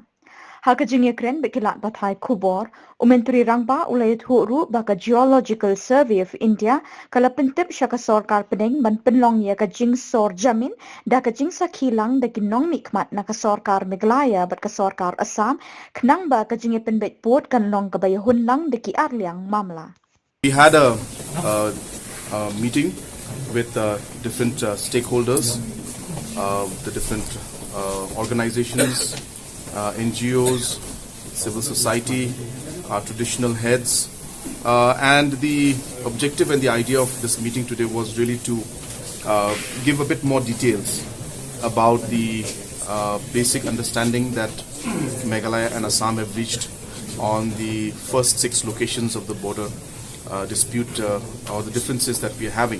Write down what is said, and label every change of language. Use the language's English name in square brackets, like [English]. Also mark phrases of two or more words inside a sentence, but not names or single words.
[Khasi] Hakejingnya kren bekilat batai kubor, Umentri Rangba ulayat huru baka Geological Survey of India kala Pyntip syaka Sorkar Pdeng ban penlong ya kejing sorjamin da kejing sakilang da kinong mikmat na kasorkar Meghalaya bat kasorkar Assam kenang ba kejingnya penbet pot kan long kabayahun lang da ki arliang mamla. [English] We had a meeting with different stakeholders, the different organizations, NGOs, civil society, our traditional heads, and the objective and the idea of this meeting today was really to give a bit more details about the basic understanding that Meghalaya and Assam have reached on the first 6 locations of the border dispute or the differences that we are having.